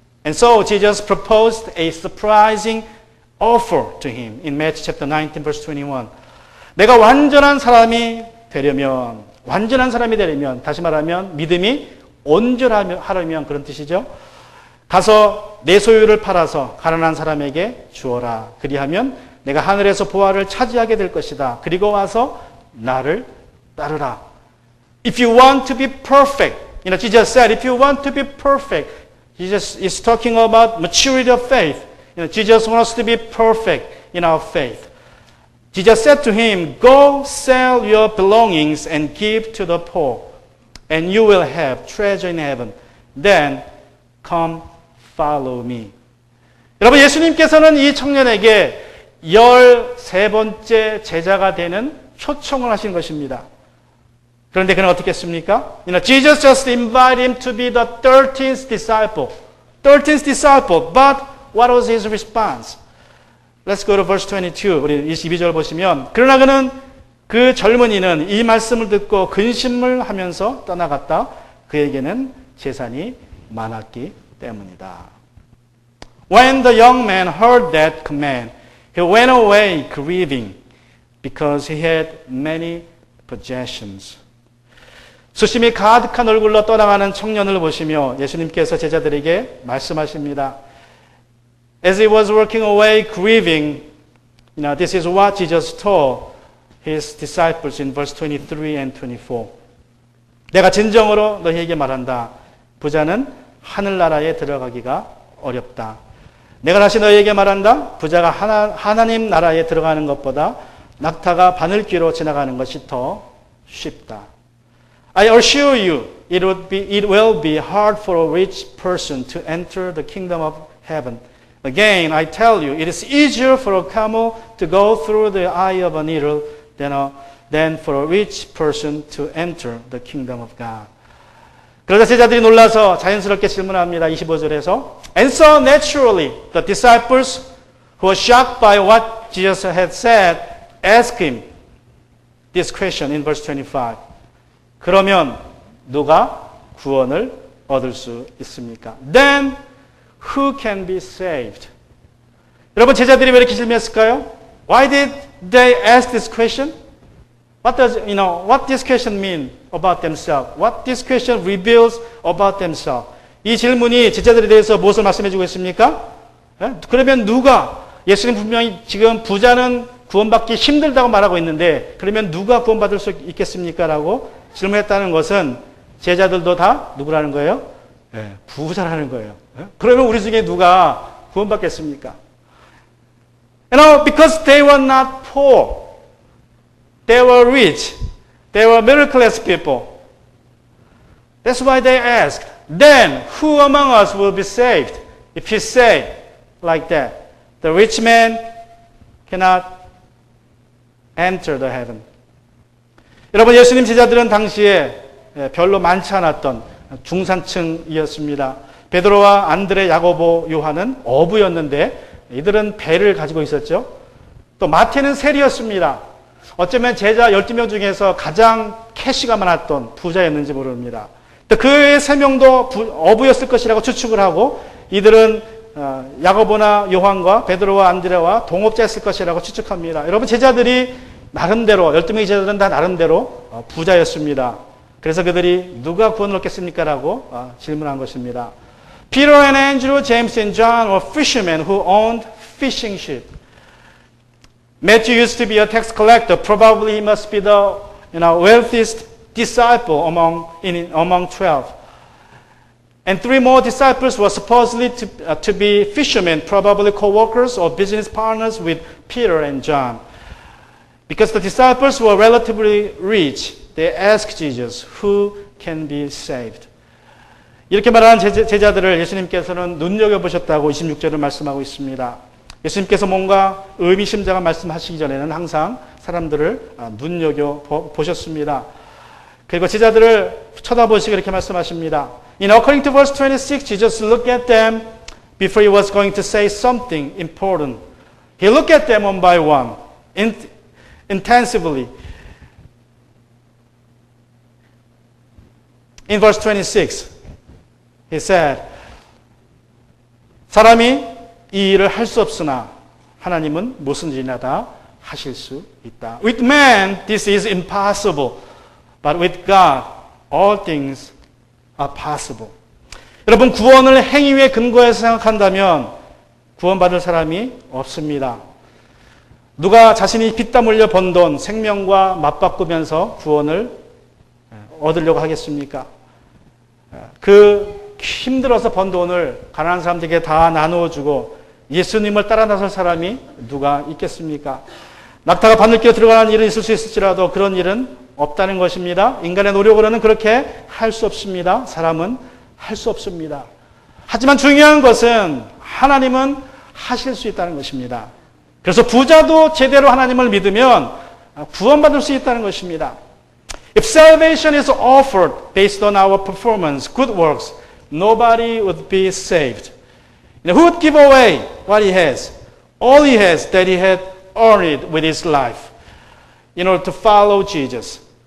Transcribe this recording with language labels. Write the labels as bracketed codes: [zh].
[en] And so Jesus proposed a surprising offer to him in Matthew chapter 19 verse 21. [ko] 내가 완전한 사람이 되려면 다시 말하면 믿음이 온전하려면 그런 뜻이죠. 가서 내 소유를 팔아서 가난한 사람에게 주어라. 그리하면 내가 하늘에서 보화를 차지하게 될 것이다. 그리고 와서 나를 따르라. [en] If you want to be perfect, Jesus said, if you want to be perfect, Jesus is talking about maturity of faith. Jesus wants us to be perfect in our faith. Jesus said to him, go sell your belongings and give to the poor, and you will have treasure in heaven. Then come follow me. [ko] 여러분, 예수님께서는 이 청년에게 13번째 제자가 되는 초청을 하신 것입니다. 그런데 그는 어떻게 했습니까? [en] Jesus just invited him to be the 13th disciple. 13th disciple. But what was his response? Let's go to verse 22. [ko] 우리 22절 보시면 그러나 그는 그 젊은이는 이 말씀을 듣고 근심을 하면서 떠나갔다. 그에게는 재산이 많았기 때문이다. [en] When the young man heard that command, he went away grieving because he had many possessions. [ko] 수심이 가득한 얼굴로 떠나가는 청년을 보시며 예수님께서 제자들에게 말씀하십니다. [en] As he was walking away grieving, this is what Jesus told his disciples in verse 23 and 24. [ko] 내가 진정으로 너희에게 말한다. 부자는 하늘나라에 들어가기가 어렵다. 내가 다시 너희에게 말한다. 부자가 하나님 나라에 들어가는 것보다 낙타가 바늘귀로 지나가는 것이 더 쉽다. [en] I assure you, it will be hard for a rich person to enter the kingdom of heaven. Again, I tell you, it is easier for a camel to go through the eye of a needle than for a rich person to enter the kingdom of God. [ko] 그러자 제자들이 놀라서 자연스럽게 질문합니다. 25절에서 [en] And so naturally, the disciples who were shocked by what Jesus had said asked him this question in verse 25. [ko] 그러면 누가 구원을 얻을 수 있습니까? [en] Then who can be saved? [ko] 여러분 제자들이 왜 이렇게 질문했을까요? [en] Why did they ask this question? What this question mean about themselves? What this question reveals about themselves? [ko] 이 질문이 제자들에 대해서 무엇을 말씀해 주고 있습니까? 그러면 누가, 예수님 분명히 지금 부자는 구원받기 힘들다고 말하고 있는데 그러면 누가 구원받을 수 있겠습니까? 라고 질문했다는 것은 제자들도 다 누구라는 거예요? 부자라는 거예요. 그러면 우리 중에 누가 구원받겠습니까? [en] Because they were not poor. They were rich. They were middle class people. That's why they asked, then who among us will be saved? If you say like that, the rich man cannot enter the heaven. [ko] 여러분 예수님 제자들은 당시에 별로 많지 않았던 중산층이었습니다. 베드로와 안드레, 야고보, 요한은 어부였는데 이들은 배를 가지고 있었죠. 또 마태는 세리였습니다. 어쩌면 제자 12명 중에서 가장 캐시가 많았던 부자였는지 모릅니다. 그 세 명도 어부였을 것이라고 추측을 하고 이들은 야고보나 요한과 베드로와 안드레와 동업자였을 것이라고 추측합니다. 여러분 제자들이 나름대로 12명의 제자들은 다 나름대로 부자였습니다. 그래서 그들이 누가 구원을 얻겠습니까? 라고 질문한 것입니다. [en] Peter and Andrew, James and John were fishermen who owned fishing ship. Matthew used to be a tax collector. Probably he must be the wealthiest disciple among 12. And 3 more disciples were supposedly to be fishermen, probably co-workers or business partners with Peter and John. Because the disciples were relatively rich, they asked Jesus, who can be saved? [ko] 이렇게 말하는 제자들을 예수님께서는 눈여겨보셨다고 26절을 말씀하고 있습니다. 예수님께서 뭔가 의미심장한 말씀하시기 전에는 항상 사람들을 눈여겨보셨습니다. 그리고 제자들을 쳐다보시고 이렇게 말씀하십니다. [en] According to verse 26, Jesus looked at them before he was going to say something important. He looked at them one by one, intensively. In verse 26, he said, [ko] 사람이 이 일을 할 수 없으나 하나님은 무엇인지나 다 하실 수 있다. [en] With man, this is impossible. But with God, all things are possible. [ko] 여러분, 구원을 행위에 근거해서 생각한다면 구원받을 사람이 없습니다. 누가 자신이 피땀 흘려 번 돈, 생명과 맞바꾸면서 구원을 얻으려고 하겠습니까? 그 힘들어서 번 돈을 가난한 사람들에게 다 나누어주고 예수님을 따라 나설 사람이 누가 있겠습니까? 낙타가 바늘귀에 들어가는 일은 있을 수 있을지라도 그런 일은 없다는 것입니다. 인간의 노력으로는 그렇게 할 수 없습니다. 사람은 할 수 없습니다. 하지만 중요한 것은 하나님은 하실 수 있다는 것입니다. 그래서 부자도 제대로 하나님을 믿으면 구원받을 수 있다는 것입니다. [en] If salvation is offered based on our performance, good works, nobody would be saved. Who would give away what he has, all he has that he had earned with his life in order to follow Jesus?